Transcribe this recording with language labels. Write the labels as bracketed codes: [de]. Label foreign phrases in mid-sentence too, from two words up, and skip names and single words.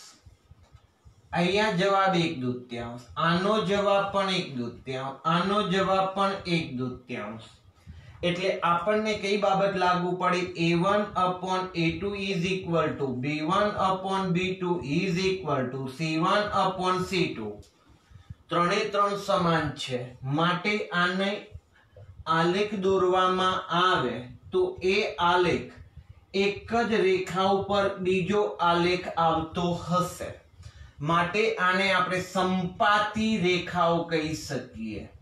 [gu] અહીંયા જવાબ 1/2, આનો જવાબ પણ 1/2, આનો જવાબ પણ 1/2, એટલે આપણને કઈ બાબત લાગુ પડી [en] a1 upon a2 is equal to b1 upon b2 is equal to c1 upon c2 [gu] ત્રણે ત્રણ સમાન છે, માટે આને આલેખ દોરવામાં આવે તો એ આલેખ એક જ રેખા ઉપર બીજો આલેખ આવતો હશે। માટે આને આપણે સંપાતી રેખાઓ કહી શકીએ.